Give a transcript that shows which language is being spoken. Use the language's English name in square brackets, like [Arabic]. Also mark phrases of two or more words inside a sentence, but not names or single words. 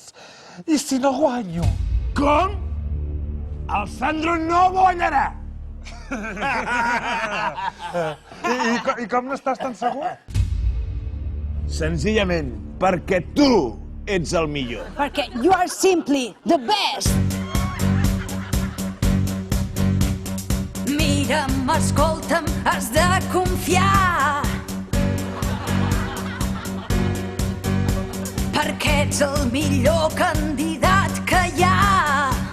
[Catalan] I si no guanyo? Com? El Sandro no guanyarà! I com n'estàs tan segur? Senzillament perquè tu ets el millor. [English] Perquè you are simply the best. [Catalan] Mira'm, escolta'm, has de confiar. Perquè ets el millor candidat que hi ha.